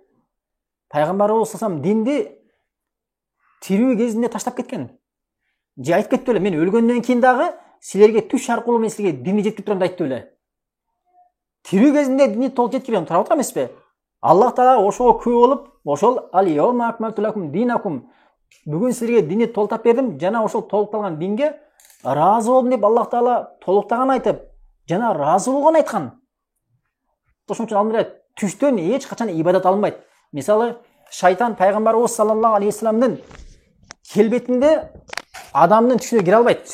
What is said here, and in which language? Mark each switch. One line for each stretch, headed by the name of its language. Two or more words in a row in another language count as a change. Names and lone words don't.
Kyrgyz: Пайгамбарыбыз салам динди тирүү кезинде таштап кеткен. Же айтып кетти эле, мен өлгөндөн кийин дагы силерге түш аркылуу мен силерге динди жеткирип турам деп айтты эле. Тирүү кезинде динди толук жеткирем, турап отур эмеспи? Аллах Таала ошого күбө болуп, ошол
Arabic: اليوم أكملت لكم دينكم.
Kyrgyz: Бүгүн силерге динди толуктап бердим, жана ошол толукталган динге разы болдум деп Аллах Таала толуктаган айтып, жана разы болгон айткан. Ошон үчүн алымдар түштөн эч качан ибадат алынбайт. Мисалы, шайтан пайгамбарыбыз саллаллаху алейхи вассаламдын келбетинде адамдын түшүнө кире албайт.